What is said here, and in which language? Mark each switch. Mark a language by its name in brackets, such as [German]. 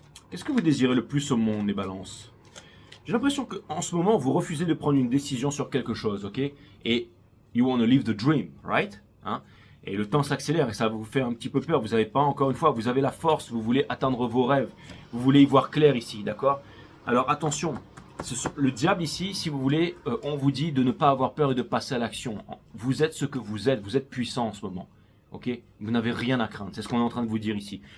[French] Qu'est-ce que vous désirez le plus au monde, les balances? J'ai l'impression qu'en ce moment, vous refusez de prendre une décision sur quelque chose, ok? [English] Et you want to live the dream, right? [French] Hein? Et le temps s'accélère et ça vous fait un petit peu peur. Vous n'avez pas, encore une fois, vous avez la force, vous voulez atteindre vos rêves. Vous voulez y voir clair ici, d'accord? Alors attention, le diable ici, si vous voulez, on vous dit de ne pas avoir peur et de passer à l'action. Vous êtes ce que vous êtes puissant en ce moment. Ok, vous n'avez rien à craindre, c'est ce qu'on est en train de vous dire ici.